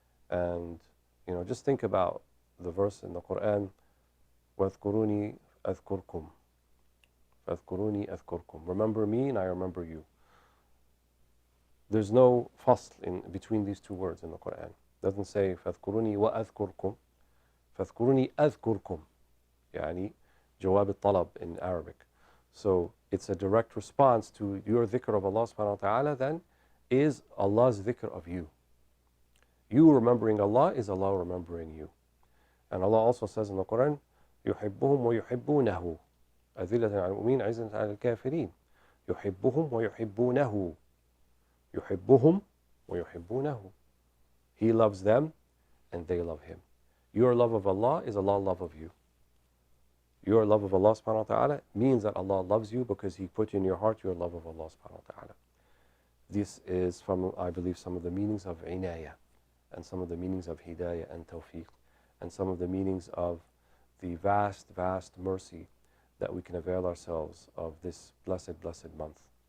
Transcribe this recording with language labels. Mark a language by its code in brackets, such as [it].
[en] And, just think about the verse in the Quran, [ar] وَاذْكُرُونِي أَذْكُرْكُمْ فَاذْكُرُونِي أَذْكُرْكُمْ. [en] Remember me and I remember you. There's no fasl in between these two words in the Quran. It doesn't say [ar] فَاذْكُرُونِي وَأَذْكُرْكُمْ. فَاذْكُرُونِي أَذْكُرْكُمْ. يعني جواب الطلب [en] in Arabic. So it's a direct response to your dhikr of Allah subhanahu wa ta'ala then is Allah's dhikr of you. You remembering Allah is Allah remembering you. And Allah also says in the Quran, [ar] يُحِبُّهُمْ وَيُحِبُّونَهُ أَذِلَّةً عَلَى الْمُؤْمِنِينَ عِزَّةً عَلَى الْكَافِرِينَ يُحِبُّهُمْ وَيُحِبُّونَهُ يُحِبُّهُمْ وَيُحِبُّونَهُ. [en] He loves them and they love him. Your love of Allah is Allah's love of you. Your love of Allah subhanahu wa ta'ala means that Allah loves you because He put in your heart your love of Allah subhanahu wa ta'ala. This is from, I believe, some of the meanings of inayah, and some of the meanings of hidayah and tawfiq, and some of the meanings of the vast, vast mercy that we can avail ourselves of this blessed, blessed month.